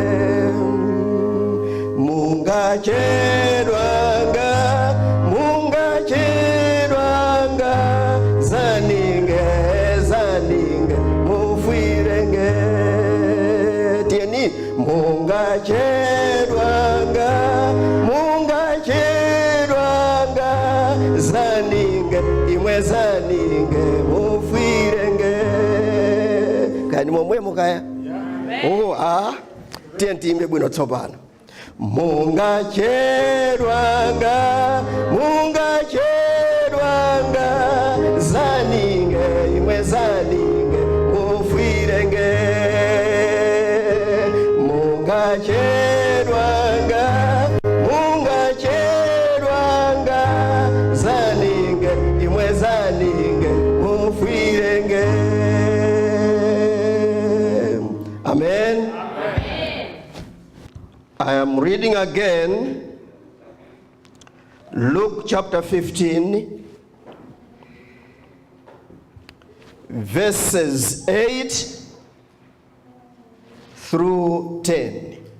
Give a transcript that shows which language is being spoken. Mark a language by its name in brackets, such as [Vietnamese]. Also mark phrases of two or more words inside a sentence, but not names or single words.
[Tumbuka] Mungacherwanga, mungacherwanga, zaninge, zaninge, mufirenge. Tieni, mungacherwanga, mungacherwanga, zaninge, imwe zaninge, mufirenge. Kani momwe mukaya? Oh, ah, tientimbe bwino tsopano. Mungacherwanga, mungacherwanga, zaninge, imwe zaninge, mufirenge. Mungacherwanga, mungacherwanga, zaninge, imwe zaninge, mufirenge. Amen. [English] I am reading again Luke chapter 15, verses 8 through 10.